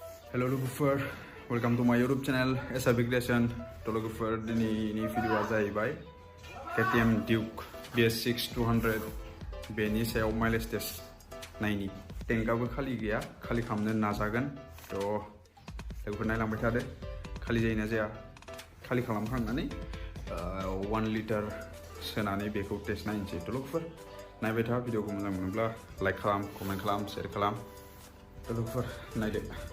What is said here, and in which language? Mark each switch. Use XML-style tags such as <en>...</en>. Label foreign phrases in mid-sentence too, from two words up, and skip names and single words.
<en>Hello logofer, welcome to my YouTube channel SRB Creation.</en> <brx>To logofer dini video जाहैबाय KTM Duke Bs6 200 बेनि सायाव</brx> <en>mileage test</en> <brx>नायनि टेंकाबो खालि गैया खालि खालामनो नाजागोन थ लोगोफोर नायलांबाय थादो खालि जायोना जाया खालि खालामखांनानै 1 लिटार सोनानै बेखौ टेस्ट नायनोसै थ लोगोफोर नायबाय था भिडिअखौ मोजां मोनोब्ला लाइक खालाम कमेन्ट खालाम शेयार खालाम थ लोगोफोर नायदो</brx>